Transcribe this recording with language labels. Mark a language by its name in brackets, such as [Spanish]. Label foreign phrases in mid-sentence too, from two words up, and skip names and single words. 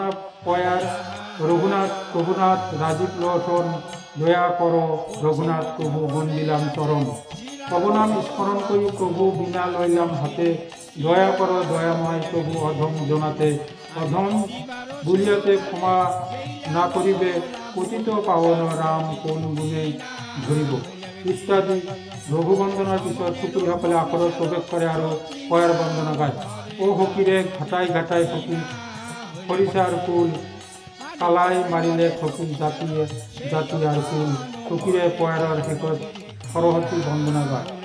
[Bangla] পয়ার রঘুনাথ প্রভুনাথ রাজীব লোচন দয়া করো রঘুনাথ প্রভু বন্দিলাম চরণ তব নাম স্মরণ করি প্রভু বিনা লইলাম হাতে দয়া করো দয়াময় প্রভু অধম জনাতে অধম বুলিয়াতে ক্ষমা না করিবে পতিত পাবন রাম কোন গুণে ধরিব [Assamese] ইত্যাদি রঘুবন্দনার পিছত সুকুরীসকলে আকৰত প্ৰৱেশ কৰে আৰু পয়াৰ বন্দনা গায়। ও হকিৰে ঘাটাই ঘাটাই হকি সৰিষাৰ ফুল কালাই মাৰিলে ঠকি জাতিয়ে জাতিয়াৰ ফুল হকিৰে পয়াৰৰ শেষত সৰস্বতী বন্দনা গায়।